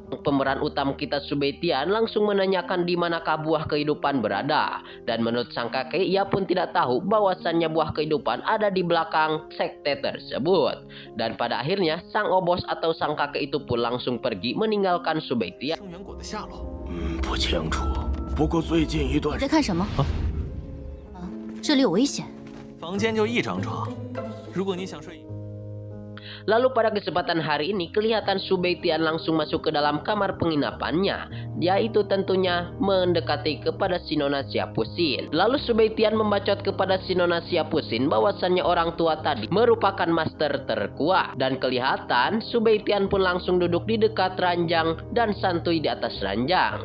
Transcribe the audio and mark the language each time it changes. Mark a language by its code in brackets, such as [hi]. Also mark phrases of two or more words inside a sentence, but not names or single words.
[id] Pemeran utama kita Shu Beitian langsung menanyakan di manakah buah kehidupan berada, dan menurut sang kakek ia pun tidak tahu bahwasannya buah kehidupan ada di belakang sekte tersebut. Dan pada akhirnya sang obos atau sang kakek itu pun langsung pergi meninggalkan Shu Beitian. [zh] 生源果的下落。不清楚。不过最近一段你在看什么？这里有危险。房间就一张床，如果你想睡。 [id] Lalu pada kesempatan hari ini kelihatan Shu Beitian langsung masuk ke dalam kamar penginapannya, yaitu tentunya mendekati kepada si Nona Siapusin. Lalu Shu Beitian membacot kepada si Nona Siapusin bahwasannya orang tua tadi merupakan master terkuat, dan kelihatan Shu Beitian pun langsung duduk di dekat ranjang dan santuy di atas ranjang.